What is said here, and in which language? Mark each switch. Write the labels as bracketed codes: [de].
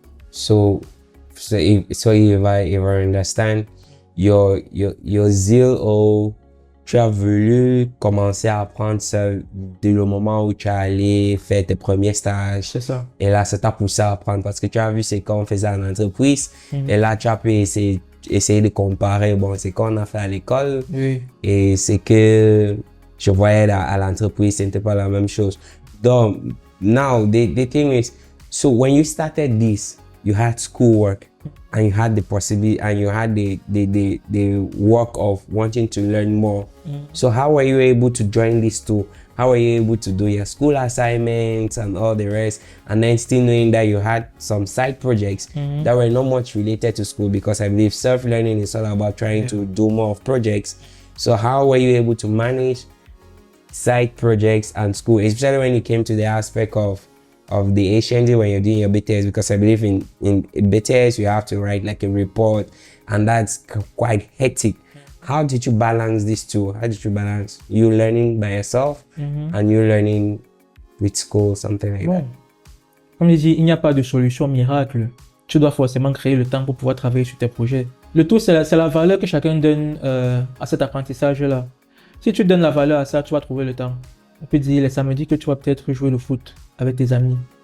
[en] So if I understand, your zeal [fr] ou tu as voulu commencer à apprendre ça dès le moment où tu es allé faire tes premiers stages. C'est ça. Et là, ça t'a poussé à apprendre parce que tu as vu ce qu'on faisait en entreprise. Et là, tu as pu essayer de comparer, bon, ce qu'on a fait à l'école et ce que je voyais à l'entreprise, ce n'était pas la même chose. [en] Donc, now, the thing is, so when you started this, you had schoolwork and you had the possibility and you had the work of wanting to learn more. So how were you able to join these two? How were you able to do your school assignments and all the rest, and then still knowing that you had some side projects that were not much related to school? Because I believe self-learning is all about trying to do more of projects. So how were you able to manage side projects and school, especially when it came to the aspect of the HND when you're doing your BTS? Because I believe in BTS you have to write like a report, and that's quite hectic. How did you balance these two? How did you balance you learning by yourself and you learning with school, something like that? [fr] Comme je dis, il n'y a pas de solution miracle. Tu dois forcément créer le temps pour pouvoir travailler sur tes projets. Le tout, c'est la valeur que chacun donne à cet apprentissage-là. Si tu donnes la valeur à ça, tu vas trouver le temps. On peut dire les samedis que tu vas peut-être jouer le foot avec tes amis.